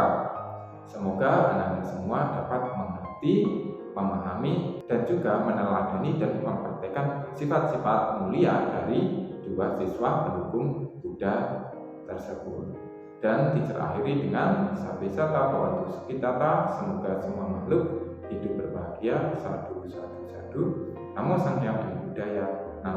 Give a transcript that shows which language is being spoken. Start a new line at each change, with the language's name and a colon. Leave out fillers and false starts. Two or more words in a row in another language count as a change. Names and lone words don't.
Indonesian: Semoga Ananda semua dapat mengerti, memahami, dan juga meneladani dan mempraktikkan sifat-sifat mulia dari 2 siswa pendukung Buddha tersebut. Dan teacher akhiri dengan
Pali: Sabesata Bhavantu Sukhitata.
Indonesian: Semoga semua makhluk hidup berbahagia.
Pali: Sadhu, sadhu, sadhu.
Indonesian: Namo Sang Hyang Buddhaya.